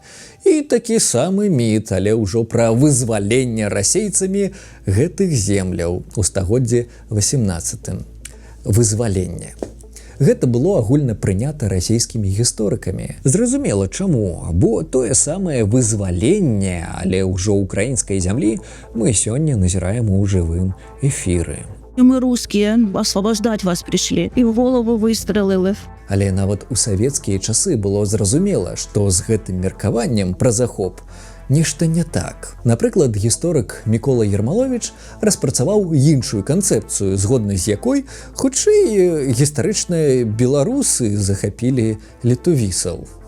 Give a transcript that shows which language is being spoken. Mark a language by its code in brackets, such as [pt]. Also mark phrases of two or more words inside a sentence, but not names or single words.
[be] І такі самы міт, але ўжо пра вызваленне расейцамі гэтых земляў у стагоддзі 18. Вызваленне. Гэта было агульна прынята расійскімі гісторыкамі. Зразумела, чаму, бо тое самае вызваленне, але ўжо украінскай зямлі мы сёння назіраем у жывым эфіры. [ru] Мы русские, освобождать вас пришли, и в голову выстрелили. [be] Але нават у савецкія часы было зразумела, што з гэтым меркаваннем пра захоп нешта не так. Напрыклад, гісторык Мікола Ермаловіч распрацаваў іншую канцэпцыю, згодна з якой, хутчэй, гістарычныя беларусы захапілі літувісаў.